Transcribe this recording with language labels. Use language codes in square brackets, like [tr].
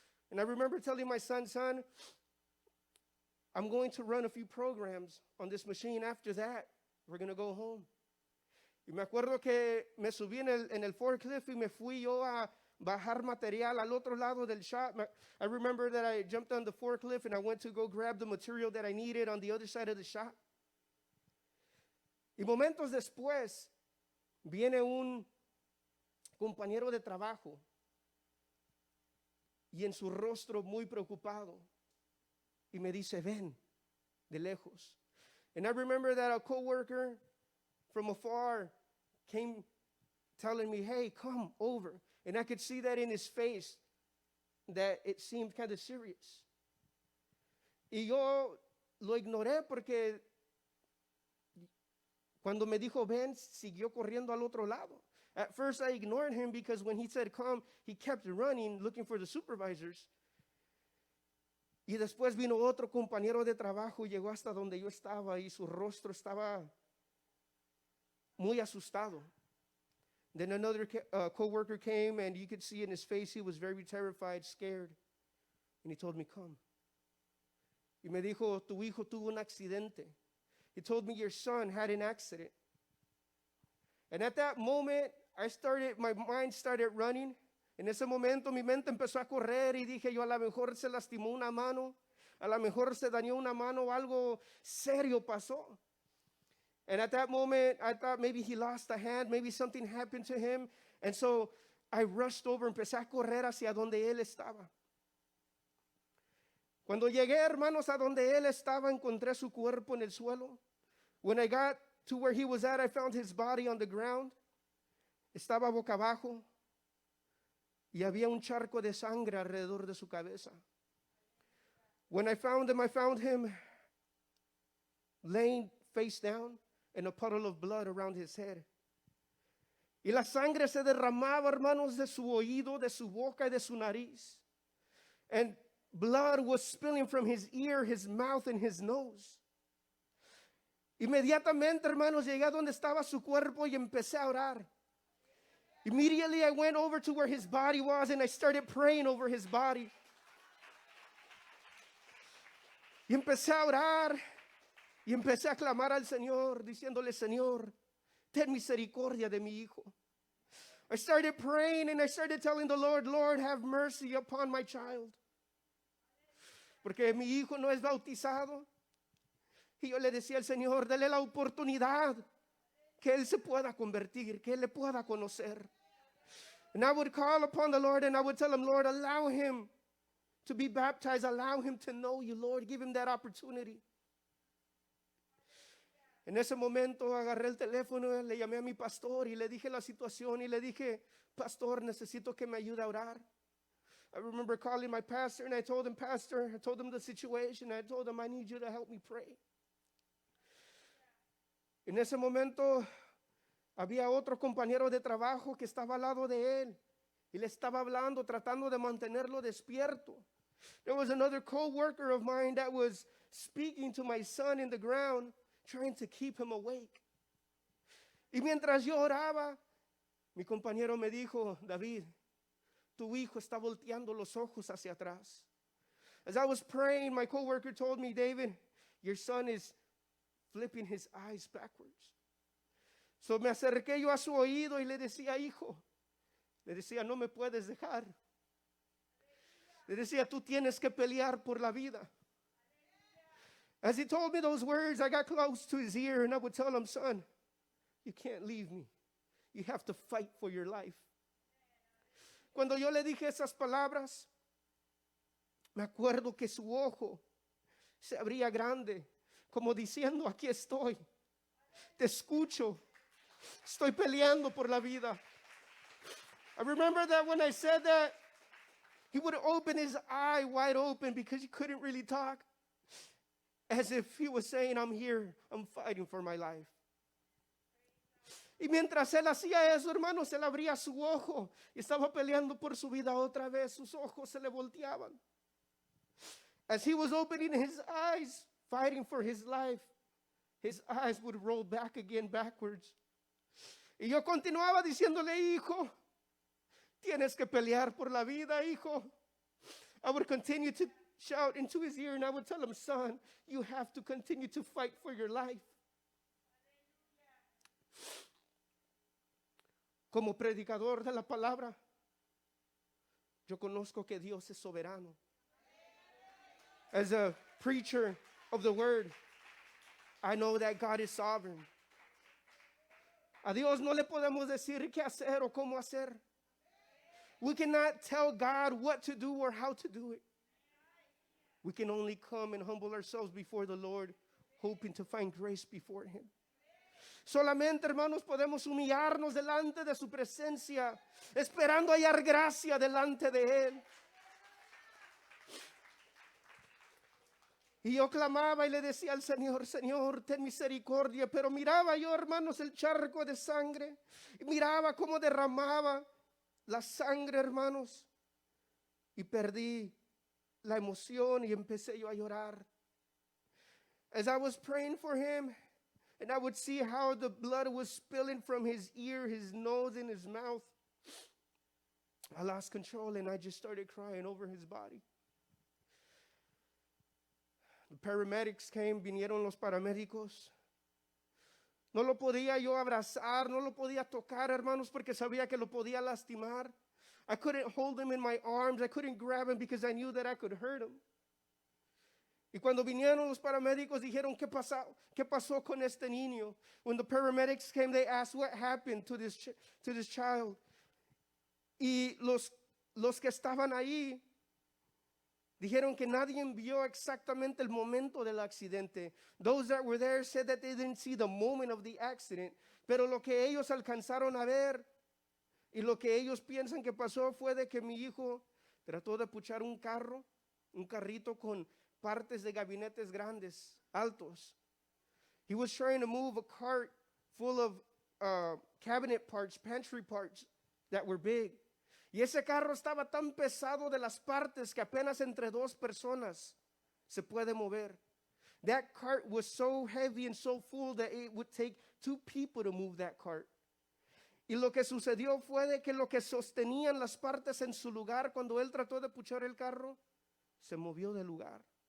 [en] And I remember telling my son, I'm going to run a few programs on this machine. After that, we're going to go home. [es] Y me acuerdo que me subí en el forklift y me fui yo a bajar material al otro lado del shop. [en] I remember that I jumped on the forklift and I went to go grab the material that I needed on the other side of the shop. [es] Y momentos después viene un compañero de trabajo y en su rostro muy preocupado y me dice, ven, de lejos. [en] And I remember that a coworker from afar came telling me, hey, come over. And I could see that in his face, that it seemed kind of serious. [es] Y yo lo ignoré porque cuando me dijo ven, siguió corriendo al otro lado. [en] At first I ignored him because when he said come, he kept running looking for the supervisors. [es] Y después vino otro compañero de trabajo, llegó hasta donde yo estaba y su rostro estaba muy asustado. [en] Then another coworker came and you could see in his face he was very terrified, scared. And he told me, come. [es] Y me dijo, tu hijo tuvo un accidente. [en] He told me your son had an accident. And at that moment, my mind started running. [es] En ese momento mi mente empezó a correr y dije yo, a lo mejor se lastimó una mano, a lo mejor se dañó una mano, algo serio pasó. [en] And at that moment, I thought maybe he lost a hand, maybe something happened to him. And so I rushed over, [es] empecé a correr hacia donde él estaba. Cuando llegué, hermanos, a donde él estaba, encontré su cuerpo en el suelo. [en] When I got to where he was at, I found his body on the ground. [es] Estaba boca abajo y había un charco de sangre alrededor de su cabeza. [en] When I found him laying face down and a puddle of blood around his head. [es] Y la sangre se derramaba, hermanos, de su oído, de su boca y de su nariz. [en] And blood was spilling from his ear, his mouth, and his nose. [es] Inmediatamente, hermanos, llegué a donde estaba su cuerpo y empecé a orar. [en] Immediately I went over to where his body was and I started praying over his body. [es] Y empecé a orar y empecé a clamar al Señor, diciéndole, Señor, ten misericordia de mi hijo. [en] I started praying and I started telling the Lord, Lord, have mercy upon my child. [es] Porque mi hijo no es bautizado. Y yo le decía al Señor, dale la oportunidad que él se pueda convertir, que él le pueda conocer. [en] And I would call upon the Lord and I would tell him, Lord, allow him to be baptized. Allow him to know you, Lord. Give him that opportunity. [es] En ese momento agarré el teléfono, le llamé a mi pastor y le dije la situación y le dije, pastor, necesito que me ayude a orar. [en] I remember calling my pastor and I told him, Pastor, I told him the situation. I told him, I need you to help me pray. [es] En ese momento había otro compañero de trabajo que estaba al lado de él y le estaba hablando, tratando de mantenerlo despierto. [en] There was another co-worker of mine that was speaking to my son in the ground, trying to keep him awake. [es] Y mientras yo oraba, mi compañero me dijo, David, tu hijo está volteando los ojos hacia atrás. [en] As I was praying, my co-worker told me, David, your son is flipping his eyes backwards. [es] So me acerqué yo a su oído y le decía, hijo, le decía, no me puedes dejar. Le decía, tú tienes que pelear por la vida. [en] As he told me those words, I got close to his ear and I would tell him, son, you can't leave me. You have to fight for your life. [es] Cuando yo le dije esas palabras, me acuerdo que su ojo se abría grande, como diciendo, aquí estoy, te escucho, estoy peleando por la vida. [en] I remember that when I said that, he would open his eye wide open because he couldn't really talk, as if he was saying, I'm here, I'm fighting for my life. [es] Y mientras él hacía eso, hermanos, él abría su ojo y estaba peleando por su vida otra vez. Sus ojos se le volteaban. [en] As he was opening his eyes, fighting for his life, his eyes would roll back again backwards. [es] Y yo continuaba diciéndole, hijo, tienes que pelear por la vida, hijo. [en] I would continue to shout into his ear and I would tell him, son, you have to continue to fight for your life. [es] Como predicador de la palabra, yo conozco que Dios es soberano. [en] As a preacher of the word, I know that God is sovereign. [es] A Dios no le podemos decir qué hacer o cómo hacer. [en] We cannot tell God what to do or how to do it. We can only come and humble ourselves before the Lord, hoping to find grace before Him. [es] Solamente, hermanos, podemos humillarnos delante de su presencia, esperando hallar gracia delante de Él. Y yo clamaba y le decía al Señor, Señor, ten misericordia. Pero miraba yo, hermanos, el charco de sangre. Y miraba cómo derramaba la sangre, hermanos. Y perdí la emoción y empecé yo a llorar. [en] As I was praying for him, and I would see how the blood was spilling from his ear, his nose, and his mouth, I lost control and I just started crying over his body. The paramedics came, [es] vinieron los paramédicos. No lo podía yo abrazar, no lo podía tocar, hermanos, porque sabía que lo podía lastimar. [en] I couldn't hold him in my arms, I couldn't grab him because I knew that I could hurt him. [es] Y cuando vinieron los paramédicos dijeron, ¿qué pasó con este niño? [en] When the paramedics came, they asked what happened to this child. [es] Y los que estaban ahí dijeron que nadie vio exactamente el momento del accidente. [en] Those that were there said that they didn't see the moment of the accident. [es] Pero lo que ellos alcanzaron a ver y lo que ellos piensan que pasó fue de que mi hijo trató de puchar un carrito con partes de gabinetes grandes, altos. [en] He was trying to move a cart full of cabinet parts, pantry parts that were big. [es] Y ese carro estaba tan pesado de las partes que apenas entre dos personas se puede mover. [en] That cart was so heavy and so full that it would take two people to move that cart. [es] Y lo que sucedió fue de que lo que sostenían las partes en su lugar, cuando él trató de puchar el carro, se movió del lugar.